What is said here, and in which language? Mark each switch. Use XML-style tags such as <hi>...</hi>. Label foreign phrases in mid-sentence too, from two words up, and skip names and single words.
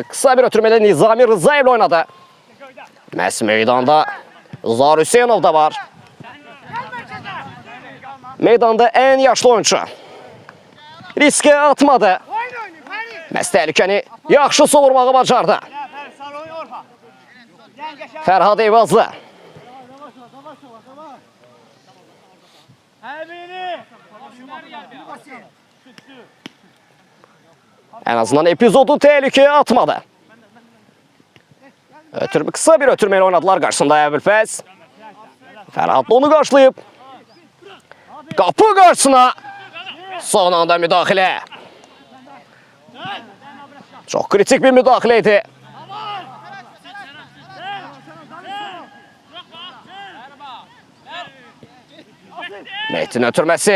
<az>Qısa bir ötürməli Nizami Rızayevlə oynadı. Məhz meydanda Zar Hüseynov da var. Meydanda ən yaşlı oyuncu. Riskə atmadı. Məhz təhlükəni yaxşı sovurmağı bacardı. Fərhad Eyvazlı.</az> <tr>En azından epizodu tehlikeye atmadı. Kısa bir ötürmeyle oynadılar karşısında Əbülfəz.</tr> <az>Fərhad onu qarşılayıb. Qapı qarşısına son anda müdaxilə.</az> <tr>Çok kritik bir müdaxiləydi.</tr> <az>Mehdi'nin ötürməsi.</az>